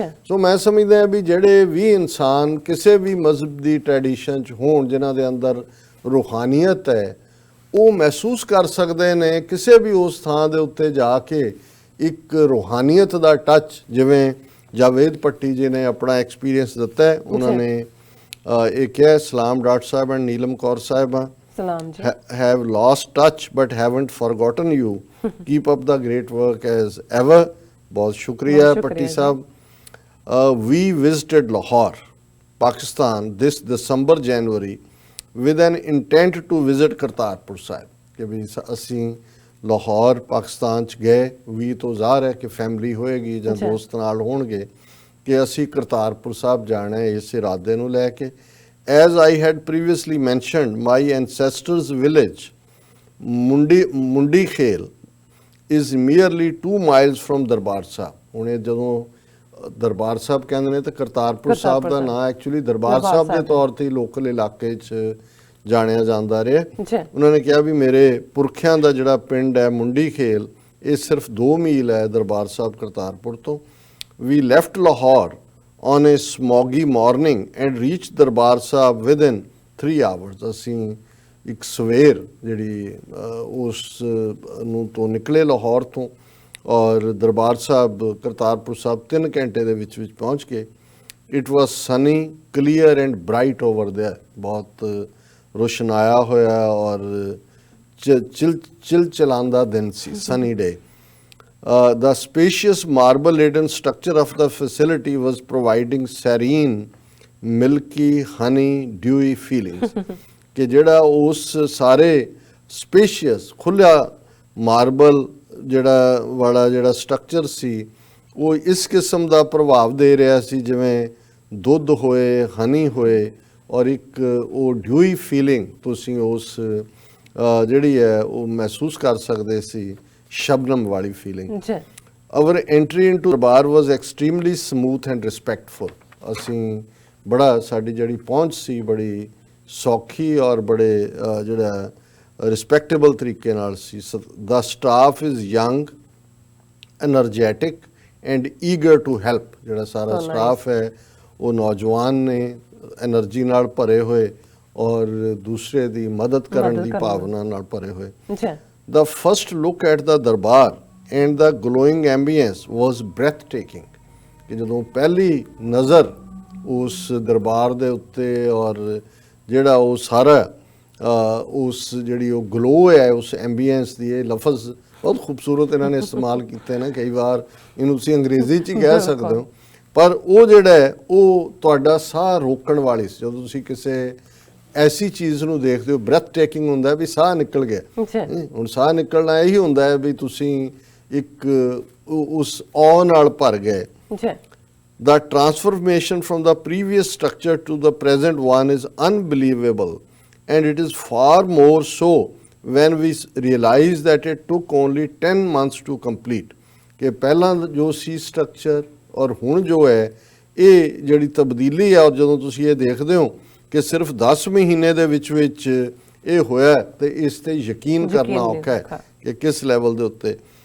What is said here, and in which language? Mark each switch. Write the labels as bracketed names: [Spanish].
[Punjabi] ਸੋ ਮੈਂ ਸਮਝਦਾ ਵੀ ਜਿਹੜੇ ਵੀ ਇਨਸਾਨ ਕਿਸੇ ਵੀ ਮਜ਼ਹਬ ਦੀ ਟ੍ਰੈਡੀਸ਼ਨ 'ਚ ਹੋਣ, ਜਿਨ੍ਹਾਂ ਦੇ ਅੰਦਰ ਰੂਹਾਨੀਅਤ ਹੈ, ਉਹ ਮਹਿਸੂਸ ਕਰ ਸਕਦੇ ਨੇ ਕਿਸੇ ਵੀ ਉਸ ਥਾਂ ਦੇ ਉੱਤੇ ਜਾ ਕੇ ਇੱਕ ਰੂਹਾਨੀਅਤ ਦਾ ਟੱਚ, ਜਿਵੇਂ ਜਾਵੇਦ ਭੱਟੀ ਜੀ ਨੇ ਆਪਣਾ ਐਕਸਪੀਰੀਅੰਸ ਦਿੱਤਾ ਹੈ। ਉਹਨਾਂ ਨੇ ਇਹ ਕਿਹਾ, ਸਲਾਮ doctor Sahib and Neelam Kaur ਸਾਹਿਬਾਂ, ਸਲਾਮ ਜੀ, [English] have lost touch but haven't forgotten you, keep up the great work as ever। [Hindi] बहुत शुक्रिया भट्टी साहब। [English] We visited Lahore, Pakistan this December January with an intent to visit [Punjabi] Kartarpur Sahib, ਕਿ ਵੀ ਅਸੀਂ ਲਾਹੌਰ ਪਾਕਿਸਤਾਨ 'ਚ ਗਏ, ਵੀ ਤੋਂ ਜ਼ਾਹਰ ਹੈ ਕਿ ਫੈਮਿਲੀ ਹੋਏਗੀ ਜਾਂ ਦੋਸਤ ਨਾਲ ਹੋਣਗੇ, ਕਿ ਅਸੀਂ ਕਰਤਾਰਪੁਰ ਸਾਹਿਬ ਜਾਣਾ ਹੈ ਇਸ ਇਰਾਦੇ ਨੂੰ ਲੈ ਕੇ। [English] As I had previously mentioned, my ancestors' village, Mundi Khel, is merely 2 miles from Darbar Sahib। [Punjabi] ਹੁਣ ਜਦੋਂ ਦਰਬਾਰ ਸਾਹਿਬ ਕਹਿੰਦੇ ਨੇ ਤਾਂ ਕਰਤਾਰਪੁਰ ਸਾਹਿਬ ਦਾ ਨਾਂ ਐਕਚੁਅਲੀ ਦਰਬਾਰ ਸਾਹਿਬ ਦੇ ਤੌਰ ਤੇ ਲੋਕਲ ਇਲਾਕੇ 'ਚ ਜਾਣਿਆ ਜਾਂਦਾ ਰਿਹਾ। ਉਹਨਾਂ ਨੇ ਕਿਹਾ ਵੀ ਮੇਰੇ ਪੁਰਖਿਆਂ ਦਾ ਜਿਹੜਾ ਪਿੰਡ ਹੈ ਮੁੰਡੀ ਖੇਲ, ਇਹ ਸਿਰਫ 2 ਮੀਲ ਹੈ ਦਰਬਾਰ ਸਾਹਿਬ ਕਰਤਾਰਪੁਰ ਤੋਂ। [English] We left Lahore on a smoggy morning and reached Darbar Sahib within 3 hours। [Punjabi] ਅਸੀਂ ਇੱਕ ਸਵੇਰ ਜਿਹੜੀ ਉਸ ਨੂੰ ਤੋਂ ਨਿਕਲੇ ਲਾਹੌਰ ਤੋਂ, ਔਰ ਦਰਬਾਰ ਸਾਹਿਬ ਕਰਤਾਰਪੁਰ ਸਾਹਿਬ 3 ਘੰਟੇ ਦੇ ਵਿੱਚ ਪਹੁੰਚ ਗਏ। [English] It was sunny, clear and bright over there. [Punjabi] ਬਹੁਤ ਰੋਸ਼ਨਾਇਆ ਹੋਇਆ ਔਰ ਚਿਲਚਿਲਾਂਦਾ ਦਿਨ ਸੀ, [English] Sunny day. The spacious marble-laden structure of the facility was providing serene, milky, honey, dewy feelings। [Punjabi] ਕਿ ਜਿਹੜਾ ਉਸ ਸਾਰੇ spacious, ਖੁੱਲ੍ਹਾ ਮਾਰਬਲ ਜਿਹੜਾ ਸਟਰਕਚਰ ਸੀ, ਉਹ ਇਸ ਕਿਸਮ ਦਾ ਪ੍ਰਭਾਵ ਦੇ ਰਿਹਾ ਸੀ ਜਿਵੇਂ ਦੁੱਧ ਹੋਏ, ਹਨੀ ਹੋਏ, ਔਰ ਇੱਕ ਉਹ ਡਿਊਈ ਫੀਲਿੰਗ ਤੁਸੀਂ ਉਸ ਜਿਹੜੀ ਹੈ ਉਹ ਮਹਿਸੂਸ ਕਰ ਸਕਦੇ ਸੀ, ਸ਼ਬਨਮ ਵਾਲੀ feeling. [English] Our entry into Darbar was extremely smooth and respectful. [Punjabi] ਅਸੀਂ ਬੜਾ, ਸਾਡੀ ਜਿਹੜੀ ਪਹੁੰਚ ਸੀ ਬੜੀ ਸੌਖੀ ਔਰ ਬੜੇ ਜਿਹੜਾ ਰਿਸਪੈਕਟੇਬਲ ਤਰੀਕੇ ਨਾਲ ਸੀ। [English] The staff is young, energetic and eager to help. [Punjabi] ਜਿਹੜਾ ਸਾਰਾ ਸਟਾਫ ਹੈ ਉਹ ਨੌਜਵਾਨ ਨੇ, ਐਨਰਜੀ ਨਾਲ ਭਰੇ ਹੋਏ ਔਰ ਦੂਸਰੇ ਦੀ ਮਦਦ ਕਰਨ ਦੀ ਭਾਵਨਾ ਨਾਲ ਭਰੇ ਹੋਏ। [English] The first look at the Darbar and the glowing ambience was breathtaking। [Punjabi] ਕਿ ਜਦੋਂ ਪਹਿਲੀ ਨਜ਼ਰ ਉਸ ਦਰਬਾਰ ਦੇ ਉੱਤੇ ਔਰ ਜਿਹੜਾ ਉਹ ਸਾਰਾ ਉਸ ਜਿਹੜੀ ਉਹ ਗਲੋ ਹੈ ਉਸ ਐਂਬੀਐਂਸ ਦੀ, ਇਹ ਲਫ਼ਜ਼ ਬਹੁਤ ਖੂਬਸੂਰਤ ਇਹਨਾਂ ਨੇ ਇਸਤੇਮਾਲ ਕੀਤੇ ਨੇ। ਕਈ ਵਾਰ ਇਹਨੂੰ ਤੁਸੀਂ ਅੰਗਰੇਜ਼ੀ 'ਚ ਹੀ ਕਹਿ ਸਕਦੇ ਹੋ, ਪਰ ਉਹ ਜਿਹੜਾ ਹੈ ਉਹ ਤੁਹਾਡਾ ਸਾਹ ਰੋਕਣ ਵਾਲੀ ਸੀ। ਜਦੋਂ ਤੁਸੀਂ ਕਿਸੇ ਐਸੀ ਚੀਜ਼ ਨੂੰ ਦੇਖਦੇ ਹੋ, ਬ੍ਰੈਥ ਟੇਕਿੰਗ ਹੁੰਦਾ ਵੀ ਸਾਹ ਨਿਕਲ ਗਿਆ। ਹੁਣ ਸਾਹ ਨਿਕਲਣਾ ਇਹੀ ਹੁੰਦਾ ਹੈ ਵੀ ਤੁਸੀਂ ਇੱਕ ਉਸ ਔ ਨਾਲ ਭਰ ਗਏ। [English] The transformation from the previous structure to the present one is unbelievable, and it is far more so when we realized that it took only 10 months to complete [Punjabi] ਕਿ ਪਹਿਲਾਂ ਜੋ ਸੀ ਸਟਰਕਚਰ ਔਰ ਹੁਣ ਜੋ ਹੈ ਇਹ ਜਿਹੜੀ ਤਬਦੀਲੀ ਆ, ਔਰ ਜਦੋਂ ਤੁਸੀਂ ਇਹ ਦੇਖਦੇ ਹੋ ਕਿ ਸਿਰਫ 10 ਮਹੀਨੇ ਦੇ ਵਿੱਚ ਇਹ ਹੋਇਆ ਤੇ ਇਸ ਤੇ ਯਕੀਨ ਕਰਨਾ ਔਖਾ ਹੈ ਕਿ ਕਿਸ ਲੈਵਲ ਦੇ ਉੱਤੇ।